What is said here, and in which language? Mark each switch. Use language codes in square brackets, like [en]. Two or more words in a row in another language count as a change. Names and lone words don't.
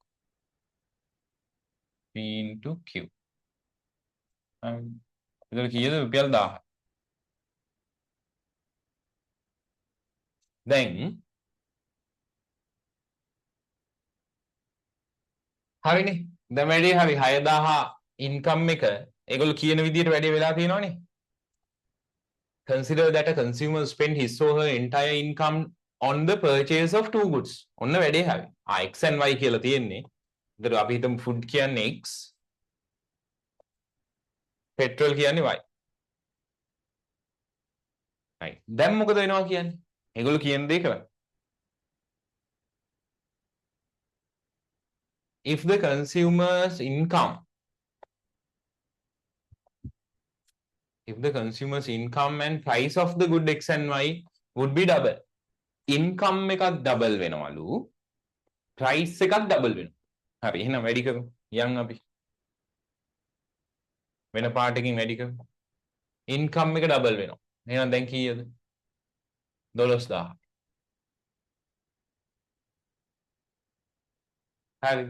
[en] P into Q. [si] එතකොට කීයද රුපියල් 1000. දැන් හරිනේ. දැන් වැඩි හරි 6000 ඉන්කම් එක ඒගොල්ලෝ කියන විදිහට වැඩි වෙලා තියෙනවනේ. [en] Consider that a consumer spent his or her entire income on the purchase of two goods. [si] ඔන්න වැඩේ හරි. [en] X and Y [si] කියලා තියෙන්නේ. ඒතර අපි හිතමු food කියන්නේ X. petrol කියන්නේ Y. right. දැන් මොකද වෙනවා කියන්නේ? ඒගොල්ලෝ කියන දේ කරන්නේ. [en] If the consumer's income and price of the good X and Y would be double. [si] Income එකක් double වෙනවලු. price එකක් double වෙනවා. හරි එහෙනම් වැඩි කරමු. යන් අපි වෙන පාට එකකින් වැඩි කරමු. income එක double වෙනවා. එහෙනම් දැන් කීයද? 12000. හරි.